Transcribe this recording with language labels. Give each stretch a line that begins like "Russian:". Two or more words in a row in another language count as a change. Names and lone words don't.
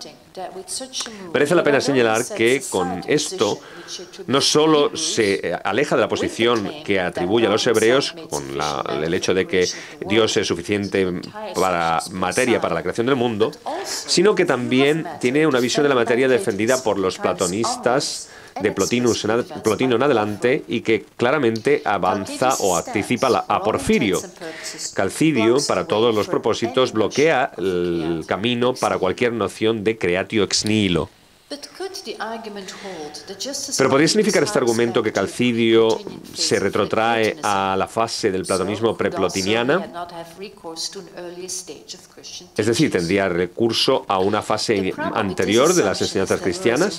Spanish: Merece la pena señalar que con esto no solo se aleja de la posición que atribuye a los hebreos, con el hecho de que Dios es suficiente para materia para la creación del mundo, sino que también tiene una visión de la materia defendida por los platonistas de Plotino en adelante, y que claramente avanza o anticipa a Porfirio. Calcidio, para todos los propósitos, bloquea el camino para cualquier noción de
Latin: creatio ex nihilo.
Spanish: Pero ¿podría significar este argumento que Calcidio se retrotrae a la fase del platonismo preplotiniana? Es decir, ¿tendría recurso a una fase anterior de las enseñanzas cristianas?